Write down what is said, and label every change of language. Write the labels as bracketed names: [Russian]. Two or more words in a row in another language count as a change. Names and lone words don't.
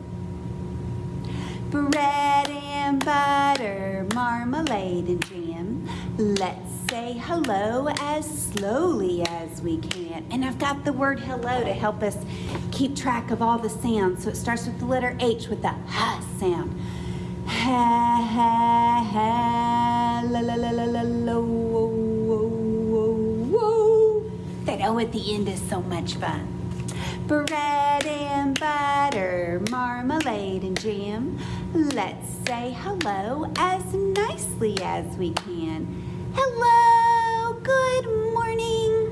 [English] Bread and butter, marmalade and jam. Let's say hello as slowly as we can. And I've got the word hello to help us keep track of all the sounds. So it starts with the letter H with the H sound. Ha, ha, ha, la, la, la, la, la, la, whoa, whoa, whoa, whoa. That O at the end is so much fun. Bread and butter, marmalade and jam. Let's say hello as nicely as we can. Hello, good morning.